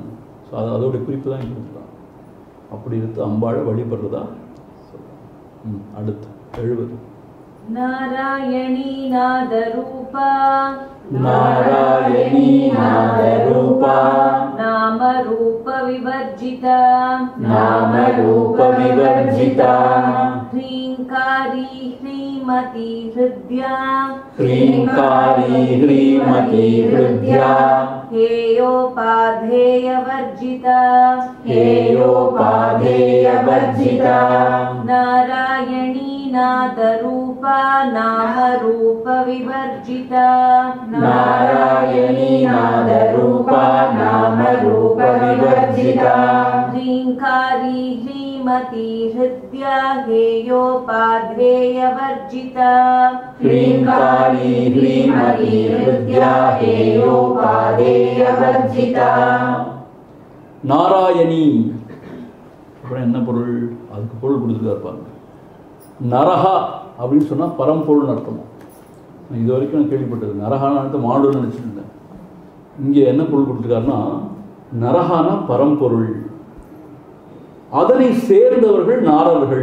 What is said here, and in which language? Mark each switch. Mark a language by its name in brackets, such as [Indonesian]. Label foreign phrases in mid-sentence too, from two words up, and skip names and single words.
[Tamil] ஸோ அதோடைய குறிப்பு தான் இங்கே கொடுத்துருக்காங்க. அப்படி இருந்து அம்பாளை வழிபடுறதா சொல்கிறாங்க. அடுத்து 70. [Sanskrit] नारायणी नादरूपा नारायणी नादरूपा नाम रूप विवर्जिता नाम रूप विवर्जिता ह्रीङ्कारी ह्रीमती हृद्या ह्रीङ्कारी ह्रीमती हृद्या हेयोपाधेयवर्जिता हेयोपाधेयवर्जिता नारायणी नादरूपा नामरूपविवर्जिता नारायणी नादरूपा नामरूपविवर्जिता ह्रीङ्कारी ह्रीमती हृद्या हेयोपाधेयवर्जिता ह्रीङ्कारी ह्रीमती हृद्या हेयोपाधेयवर्जिता [Tamil] நாராயணி. அப்புறம் என்ன பொருள்? அதுக்கு பொருள் கொடுத்துருக்காரு பாருங்க. நரஹா அப்படின்னு சொன்னால் பரம்பொருள்னு அர்த்தம். இது வரைக்கும் நான் கேள்விப்பட்டது நரஹான்னு அர்த்தம் மாடுன்னு நினச்சிட்டு இருந்தேன். இங்கே என்ன பொருள் கொடுத்துருக்காருன்னா, நரஹானா பரம்பொருள், அதனை சேர்ந்தவர்கள் நாரர்கள்.